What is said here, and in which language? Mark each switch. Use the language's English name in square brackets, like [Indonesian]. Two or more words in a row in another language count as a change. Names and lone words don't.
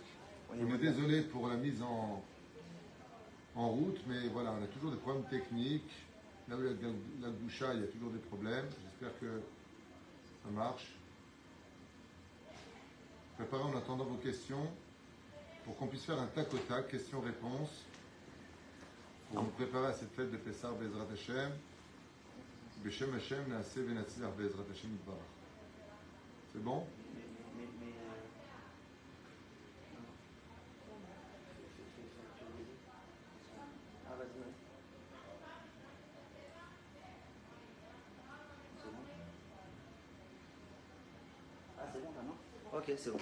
[French] On est désolé pour la mise en route, mais voilà, on a toujours des problèmes techniques. Là où il y a la boucha, il y a toujours des problèmes. J'espère que ça marche. Préparez en attendant vos questions pour qu'on puisse faire un tac au tac, questions-réponses, pour nous préparer à cette fête de Pessah [Hebrew] בעזרת השם. בשם השם נעשה ונצליח בעזרת השם יתברך. [French] C'est bon? Ah, vas-y, vas-y. C'est bon. Ah, c'est bon, là, non? Ok, c'est bon.